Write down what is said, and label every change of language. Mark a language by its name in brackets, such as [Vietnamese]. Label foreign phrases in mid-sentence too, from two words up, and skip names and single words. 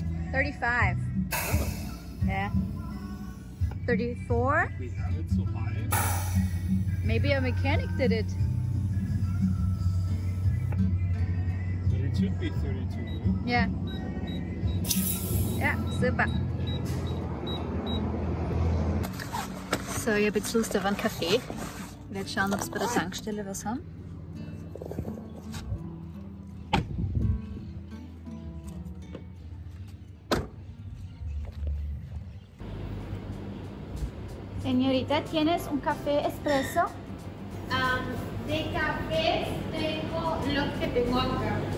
[English] 35. Yeah. 34? We have it so high. Maybe a mechanic did it. But it should be 32. [German] Ja. Ja, super. So, ich habe jetzt Lust auf einen Kaffee. Ich werde schauen, ob sie bei der Tankstelle was haben. [Spanish] Señorita, ¿tienes un café espresso? De cafés tengo los que tengo acá.